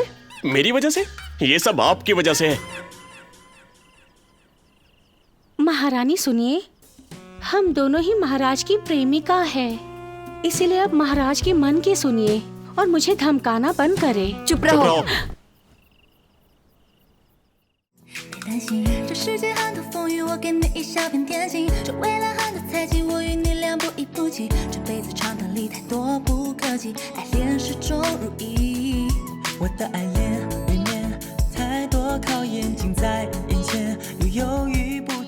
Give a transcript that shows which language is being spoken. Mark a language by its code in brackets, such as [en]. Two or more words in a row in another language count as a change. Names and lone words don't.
[hi] मेरी वजह से? ये सब आपकी वजह से है। महारानी सुनिए, हम दोनों ही महाराज की प्रेमिका है, इसीलिए अब महाराज के मन की सुनिए और मुझे धमकाना बंद करे। चुप रहो। [zh] 担心这世界很多风雨，我给你一小片天心。这未来很多猜忌，我与你俩不离不弃。这辈子长短里太多不可及，爱恋始终如一。我的爱恋里面太多考验近在眼前，又犹豫不